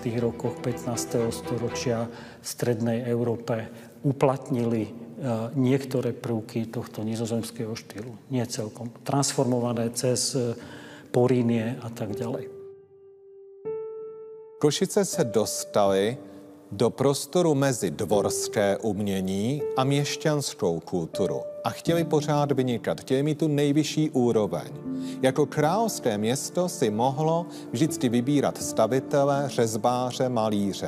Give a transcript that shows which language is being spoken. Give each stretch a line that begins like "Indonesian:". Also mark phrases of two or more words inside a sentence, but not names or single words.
Slovak: rokoch 15. storočia v strednej Európe uplatnili niektoré prvky tohto nizozemského štýlu. Nie celkom. Transformované cez Porínie a tak ďalej.
Czech: Košice se dostaly do prostoru mezi dvorské umění a měšťanskou kulturu a chtěli pořád vynikat, chtěli mít tu nejvyšší úroveň. Jako královské město si mohlo vždycky vybírat stavitele, řezbáře, malíře.